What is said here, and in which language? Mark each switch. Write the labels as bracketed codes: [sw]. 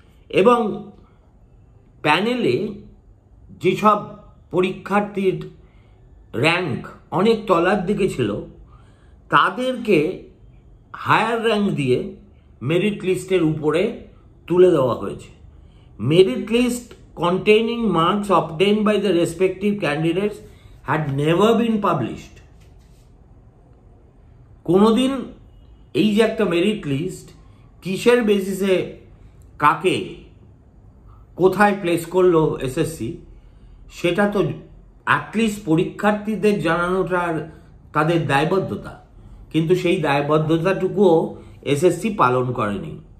[bn] এবং প্যানেলে যেসব পরীক্ষার্থীর র্যাঙ্ক অনেক তলার দিকে ছিল তাদেরকে হায়ার র্যাঙ্ক দিয়ে মেরিট লিস্টের উপরে তুলে দেওয়া হয়েছে। [en] Merit list containing marks obtained by the respective candidates had never been published. [bn] কোনোদিন এই যে একটা মেরিট লিস্ট কিসের বেসিসে কাকে কোথায় প্লেস করলো এসএসসি, সেটা তো অ্যাটলিস্ট পরীক্ষার্থীদের জানানোটা তাদের দায়বদ্ধতা, কিন্তু সেই দায়বদ্ধতাটুকুও এসএসসি পালন করেনি।